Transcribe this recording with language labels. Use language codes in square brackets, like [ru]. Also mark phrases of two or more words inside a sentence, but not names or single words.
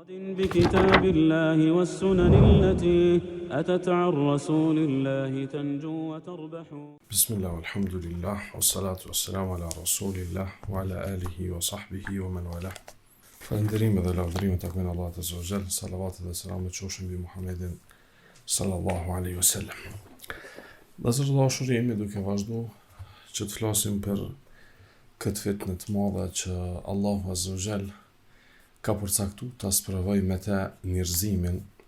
[ar] بكتاب الله والسنن التي أتت عن رسول الله تنجو وتربح. بسم الله والحمد لله والصلاة والسلام على رسول الله وعلى آله وصحبه ومن والاه. [sq] Falënderime dhe lavdërime takojnë Allahut [ar] عز وجل, [sq] salavatet dhe selamet qofshin mbi Muhammedin [ar] صلى الله عليه وسلم. [sq] Dashur jemi duke vazhduar që të flasim për këtë fitnë të madhe që Allahu [ar] عز وجل [sq] ka përcaktuar ta sprovoj me të njerëzimin,